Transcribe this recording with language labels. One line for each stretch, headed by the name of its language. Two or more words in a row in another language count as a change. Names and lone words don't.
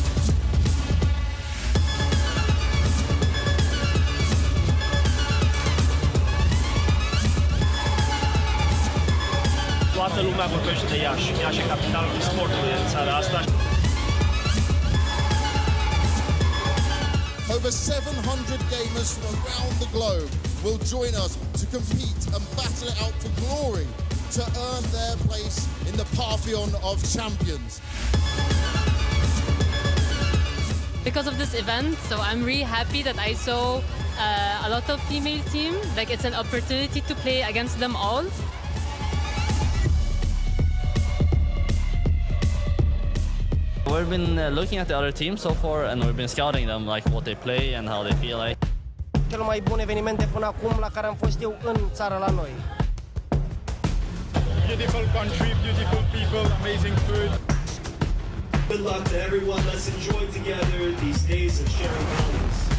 Romanian: Toată lumea vorbește de Iași. Iași e capitalul sportului în țara asta.
English: Over 700 gamers from around the globe will join us to compete and battle it out for glory to earn their place in the Pantheon of Champions. Because of this event, so I'm really happy that I saw a lot of female team. Like, it's an opportunity to play against them all. We've been looking at the other teams so far, and we've been scouting them, like what they play and how they feel like.
Romanian: Cel mai bun evenimente până acum la care am fost eu în țară la noi.
English: Beautiful country, beautiful people, amazing food. Good luck to everyone. Let's enjoy together these days of sharing memories.